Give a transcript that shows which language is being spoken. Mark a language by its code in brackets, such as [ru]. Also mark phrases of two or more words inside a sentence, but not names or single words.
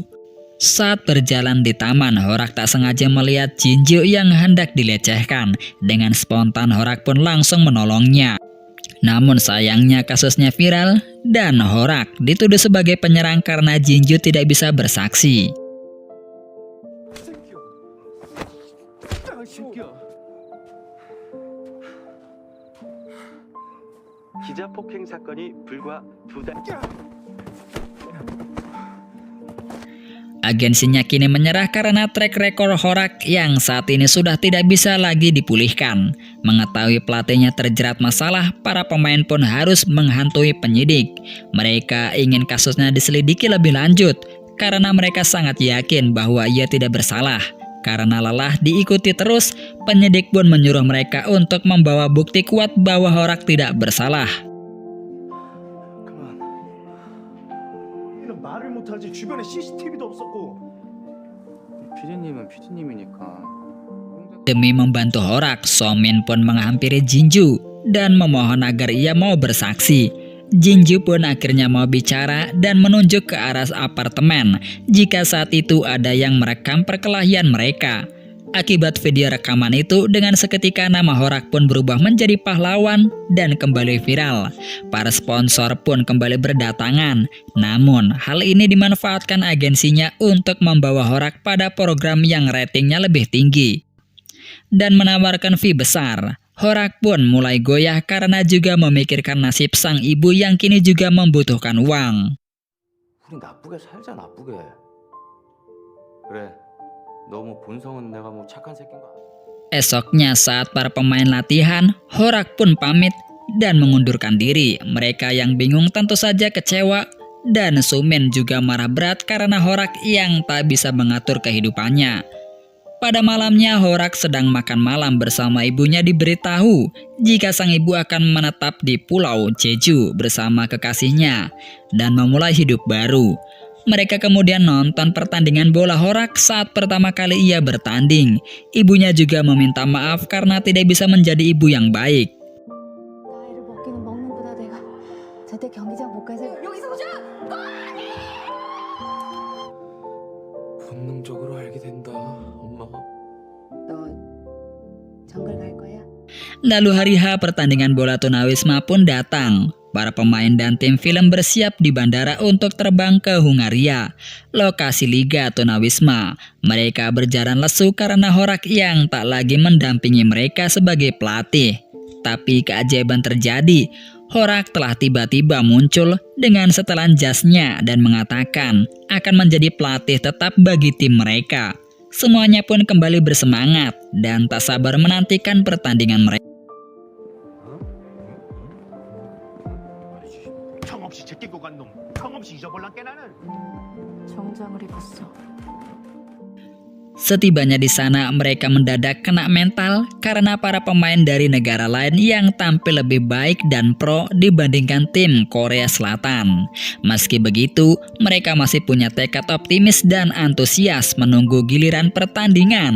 [id] Saat berjalan di taman, Horak tak sengaja melihat Jinju yang hendak dilecehkan. Dengan spontan Horak pun langsung menolongnya. Namun sayangnya kasusnya viral dan Horak dituduh sebagai penyerang karena Jinju tidak bisa bersaksi. [ko] 기자 폭행 사건이 불과 2달. [id] Agensinya kini menyerah karena [en] track record [id] Horak yang saat ini sudah tidak bisa lagi dipulihkan. Mengetahui pelatihnya terjerat masalah, para pemain pun harus menghantui penyidik. Mereka ingin kasusnya diselidiki lebih lanjut karena mereka sangat yakin bahwa ia tidak bersalah. Karena lelah diikuti terus, penyidik pun menyuruh mereka untuk membawa bukti kuat bahwa Horak tidak bersalah. [ko] 말을 못하지 주변에 CCTV도 없었고. 피디님은 피디님이니까. [id] Demi membantu Horak, Somin pun menghampiri Jinju dan memohon agar ia mau bersaksi. Jinju pun akhirnya mau bicara dan menunjuk ke arah apartemen jika saat itu ada yang merekam perkelahian mereka. Akibat video rekaman itu, dengan seketika nama Horak pun berubah menjadi pahlawan dan kembali viral. Para sponsor pun kembali berdatangan. Namun, hal ini dimanfaatkan agensinya untuk membawa Horak pada program yang ratingnya lebih tinggi dan menawarkan fee besar. Horak pun mulai goyah karena juga memikirkan nasib sang ibu yang kini juga membutuhkan uang. [ko] 우리 나쁘게 살자 나쁘게. 그래. 너무 본성은 내가 뭐 착한 새끼인 거 아니야? [id] Esoknya saat para pemain latihan, Horak pun pamit dan mengundurkan diri. Mereka yang bingung tentu saja kecewa dan Somin juga marah berat karena Horak yang tak bisa mengatur kehidupannya. Pada malamnya Horak sedang makan malam bersama ibunya diberitahu jika sang ibu akan menetap di Pulau Jeju bersama kekasihnya dan memulai hidup baru. Mereka kemudian nonton pertandingan bola Horak saat pertama kali ia bertanding. Ibunya juga meminta maaf karena tidak bisa menjadi ibu yang baik. [ko] 나이를 먹기는 먹는구나 내가. 제때 경기장 못 가서 여기서 보자. 본능적으로 알게 된다, 엄마. 너 정글 갈 거야? [id] Lalu hari H pertandingan bola tunawisma pun datang. Para pemain dan tim film bersiap di bandara untuk terbang ke Hungaria, lokasi Liga Tunawisma. Mereka berjalan lesu karena Horak yang tak lagi mendampingi mereka sebagai pelatih. Tapi keajaiban terjadi. Horak telah tiba-tiba muncul dengan setelan jasnya dan mengatakan akan menjadi pelatih tetap bagi tim mereka. Semuanya pun kembali bersemangat dan tak sabar menantikan pertandingan mereka. [ko] 정없이 제끼고 간 놈, 정없이 잊어볼란게 나는. 정장을 입었어. [id] Setibanya di sana, mereka mendadak kena mental karena para pemain dari negara lain yang tampil lebih baik dan pro dibandingkan tim Korea Selatan. Meski begitu, mereka masih punya tekad optimis dan antusias menunggu giliran pertandingan.